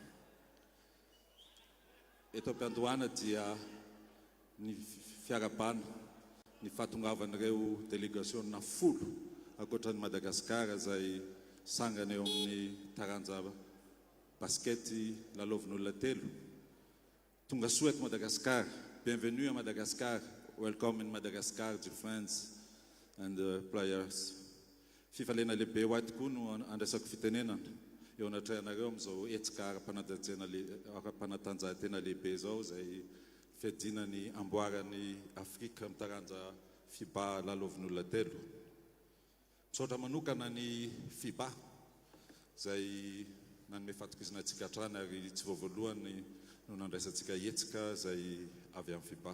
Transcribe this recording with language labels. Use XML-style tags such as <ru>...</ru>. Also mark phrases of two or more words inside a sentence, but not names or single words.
<mg>Eto am-piandohana dia ny fiarabana, ny fahatongavan'ireo délégation na folo ankoatran'ny Madagascar izay sangana eo amin'ny taranja baskety lalaovin'olona telo. Tonga soa eto Madagascar,</mg> <fr>bienvenue à Madagascar,</fr> <en>welcome in Madagascar, dear friends and players.</en> <mg>Fifalena lehibe ho aty koa no andraisako fitenenana eo anatray anareo amin'izao hetsika ara-panatanjahantena lehibe zao izay fedinany amboarany Afrika mitaranja FIBA lalaovin'olona telo. Misaotra manokana ny FIBA izay nanome fatokizanantsika hatrany ary tsy voavoalohany no nandraisantsika hetsika izay avy amin'ny FIBA.</mg>